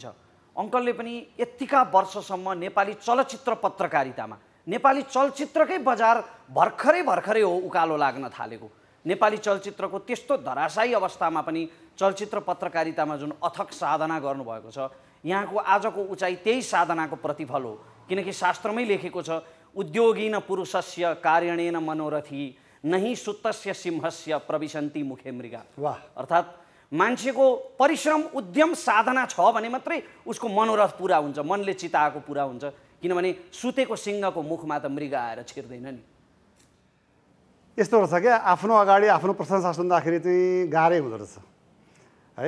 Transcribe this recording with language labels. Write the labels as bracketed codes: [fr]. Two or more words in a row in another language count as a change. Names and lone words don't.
[ne] अङ्कलले पनि यतिका वर्षसम्म नेपाली चलचित्र पत्रकारितामा, नेपाली चलचित्रकै बजार भर्खरै हो उकालो लाग्न थालेको। नेपाली चलचित्रको त्यस्तो धराशायी अवस्थामा पनि चलचित्र पत्रकारितामा जुन अथक साधना गर्नुभएको छ, यहाँको आजको उचाइ त्यही साधनाको प्रतिफल हो। किनकि शास्त्रमै लेखेको छ, [sa] उद्योगिन पुरुषस्य कार्यणेन मनोरथी नहि सुत्तस्य सिंहस्य प्रविशन्ति मुखे मृगा। [ne] वाह! अर्थात् मान्छेको परिश्रम, उद्यम, साधना छ भने मात्रै उसको मनोरथ पुरा हुन्छ, मनले चिताएको पुरा हुन्छ। किनभने सुतेको सिंहको मुखमा त मृग आएर छिर्दैन नि। यस्तो रहेछ क्या, आफ्नो अगाडि आफ्नो प्रशंसा सुन्दाखेरि चाहिँ गाह्रै हुँदो रहेछ है।